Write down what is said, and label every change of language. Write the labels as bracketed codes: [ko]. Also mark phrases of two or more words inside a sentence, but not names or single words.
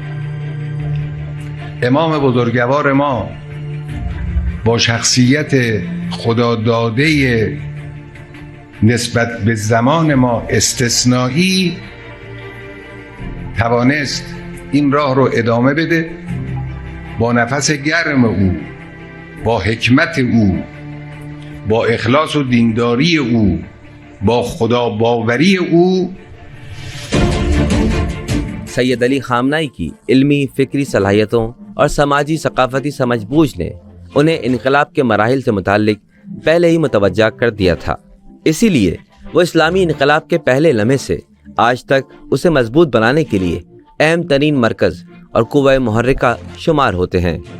[fa] امام بزرگوار ما با شخصیت خداداده نسبت به زمان ما استثنایی توانست این راه رو ادامه بده. با نفس گرم او، با حکمت او، با اخلاص و دینداری او، با خدا باوری او. [ur] سید علی خامنائی کی علمی فکری صلاحیتوں اور سماجی ثقافتی سمجھ بوجھ نے انہیں انقلاب کے مراحل سے متعلق پہلے ہی متوجہ کر دیا تھا. اسی لیے وہ اسلامی انقلاب کے پہلے لمحے سے آج تک اسے مضبوط بنانے کے لیے اہم ترین مرکز اور قوہ محرکہ شمار ہوتے ہیں.